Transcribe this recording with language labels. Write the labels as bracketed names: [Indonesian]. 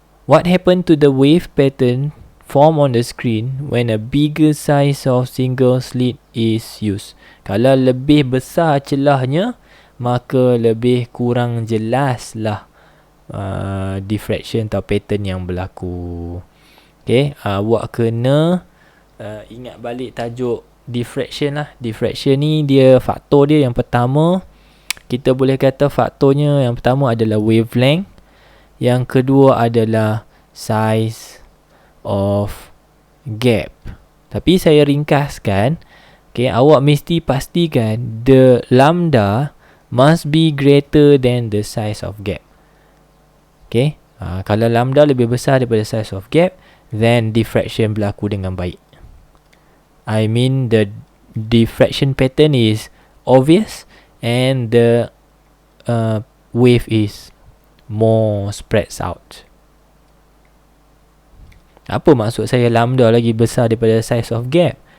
[English] What happened to the wave pattern form on the screen when a bigger size of single slit is used? [Malay] Kalau lebih besar celahnya, maka lebih kurang jelas lah diffraction atau pattern yang berlaku. Okay, awak kena ingat balik tajuk diffraction lah. Diffraction ni dia faktor dia yang pertama, kita boleh kata faktornya yang pertama adalah wavelength, yang kedua adalah size of gap. Tapi saya ringkaskan, [English] okay, [Malay] awak mesti pastikan [English] the lambda must be greater than the size of gap. [Malay] Okay, kalau lambda lebih besar daripada size of gap, then diffraction berlaku dengan baik. [English] I mean the diffraction pattern is obvious and the wave is more spreads out. [Malay] Apa maksud saya lambda lagi besar daripada size of gap?